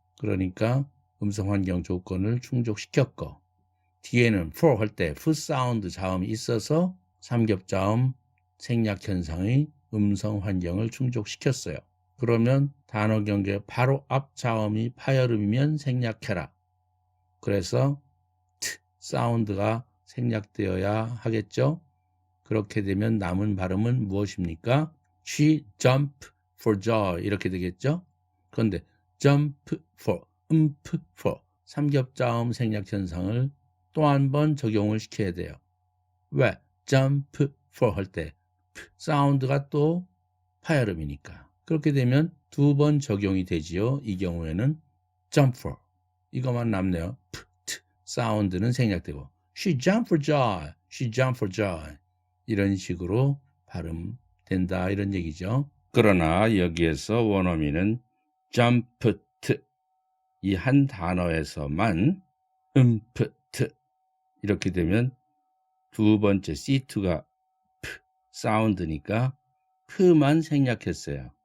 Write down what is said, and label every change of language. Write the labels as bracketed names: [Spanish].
[Korean] 그러니까 음성 환경 조건을 충족시켰고 뒤에는 for 할 때 f 사운드 자음이 있어서 삼겹자음 생략 현상의 음성 환경을 충족시켰어요. 그러면 단어 경계 바로 앞 자음이 파열음이면 생략해라. 그래서 t 사운드가 생략되어야 하겠죠. 그렇게 되면 남은 발음은 무엇입니까? [English] She jumped for joy [Korean] 이렇게 되겠죠. 그런데 [English] jump for, [Korean] for 삼겹자음 생략 현상을 또 한 번 적용을 시켜야 돼요. 왜? [English] jump for [Korean] 할 때 사운드가 또 파열음이니까. 그렇게 되면 2번 적용이 되지요. 이 경우에는 [English] jump for [Korean] 이것만 남네요. 사운드는 생략되고 [English] She jumped for joy. She jumped for joy. [Korean] 이런 식으로 발음된다 이런 얘기죠. 그러나 여기에서 원어민은 jumped 이 한 단어에서만 put 이렇게 되면 두 번째 C2가 사운드니까 p만 생략했어요.